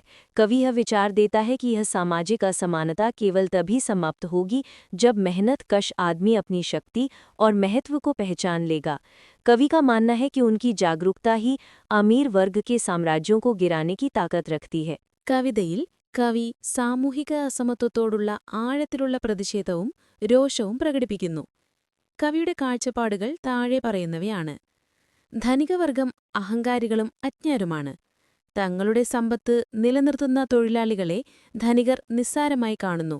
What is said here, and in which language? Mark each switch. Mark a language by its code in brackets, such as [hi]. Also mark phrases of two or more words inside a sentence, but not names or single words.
[hi] कवि यह विचार देता है कि यह सामाजिक असमानता केवल तभी समाप्त होगी जब मेहनत कश आदमी अपनी शक्ति और महत्व को पहचान लेगा। कवि का मानना है कि उनकी जागरूकता ही अमीर वर्ग के साम्राज्यों को गिराने की ताकत रखती है। [ml] കവിതയിൽ കവി സാമൂഹിക അസമത്വത്തോടുള്ള ആഴത്തിലുള്ള പ്രതിഷേധവും രോഷവും പ്രകടിപ്പിക്കുന്നു. കവിയുടെ കാഴ്ചപ്പാടുകൾ താഴെ പറയുന്നവയാണ്. ധനികവർഗം അഹങ്കാരികളും അജ്ഞരുമാണ്. തങ്ങളുടെ സമ്പത്ത് നിലനിർത്തുന്ന തൊഴിലാളികളെ ധനികർ നിസ്സാരമായി കാണുന്നു.